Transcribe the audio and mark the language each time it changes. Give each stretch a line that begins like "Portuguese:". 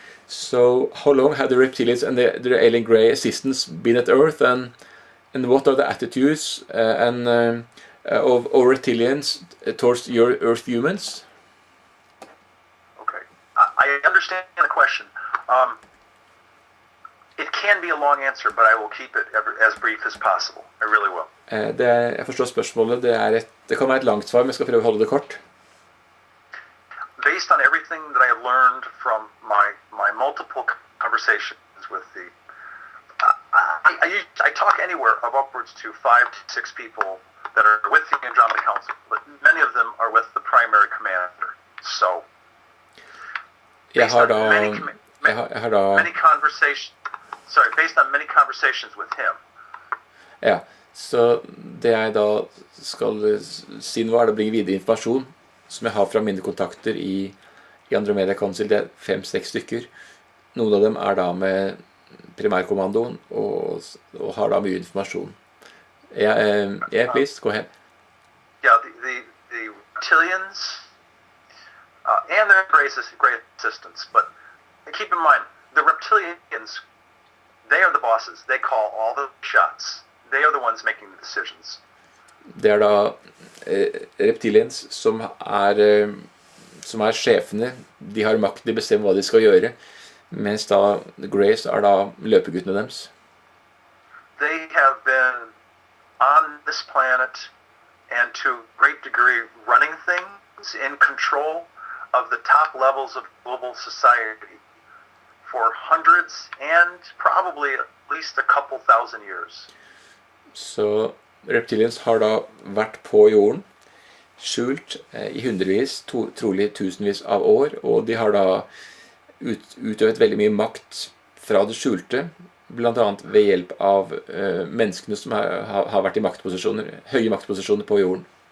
English: So, how long have the reptilians and the alien grey assistants been at Earth, and what are the attitudes of reptilians towards your Earth humans? Okay, I understand the question. It can be a long answer, but I will keep it as brief as possible. I really will.
Norwegian: Jeg forstår spørsmålet. Det kan være et langt svar, men jeg skal prøve å holde det kort. Based on everything that I have learned from my multiple conversations with the, I talk anywhere of upwards to 5 to 6 people that are with the Andromeda Council, but many of them are with the primary commander. So, based on many conversations with him. Ja, så det jeg da skal si nå er å bringe videre informasjon som jeg har fra mine kontakter i Andromeda Council. Det er 5-6 stykker. Noen av dem er da med primærkommandoen og har da mye informasjon.
English: Yeah, please, go ahead. Yeah, the reptilians and their great assistants, but keep in mind, the reptilians, they are the bosses. They call all the shots. They are the ones making the decisions.
Norwegian: Det er da reptilians som er sjefene. De har makt, de bestemmer hva de skal gjøre, mens da The Greys er da løpeguttene deres.
English: They have been on this planet and to a great degree running things in control of the top levels of global society for hundreds and probably at least a couple thousand years.
Norwegian: Så reptilians har da vært på jorden, skjult i hundrevis, trolig tusenvis av år, og de har da utøvet veldig mye makt fra det skjulte, blant annet ved hjelp av menneskene som har vært i maktposisjoner, høye maktposisjoner på jorden.